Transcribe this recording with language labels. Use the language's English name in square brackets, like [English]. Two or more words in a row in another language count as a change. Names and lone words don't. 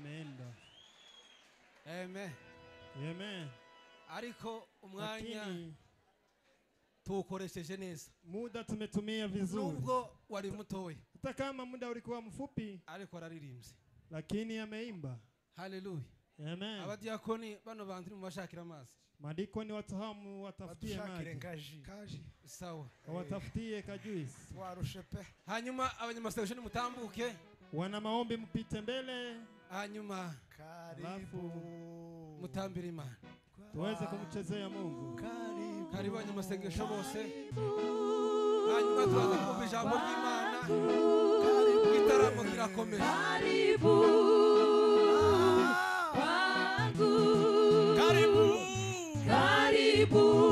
[Swahili] muda. Amen. Amen. [Kinyarwanda] Ariko umwanya Lakini tukoresheje neza. [Swahili] muda tumetumia vizuri. [Kinyarwanda] Nubwo wari mutowe. [Swahili] Hata kama muda ulikuwa mfupi, [Kinyarwanda] ariko araririmbye. [Swahili] Lakini ameimba. Hallelujah. Amen. [Kinyarwanda] Abadiakoni bano bantu mu bashakira amazi. [Swahili] Madikoni watahamu watafutie maji. Kaji. Sawa. Watafutie kajuisi. [Kinyarwanda] Warushe pe. Hanyuma abanyamasengesho mutambuke. [Swahili] Wana maombi mpite mbele. [Kinyarwanda] Hanyuma karibu mutambira Imana. [Swahili] Tuweze kumchezea Mungu. [Kinyarwanda] Karibu abanyamasengesho bose. Hanyuma tuanze kumva ijambo ry'Imana. Igitaramo kirakomeye. Karibu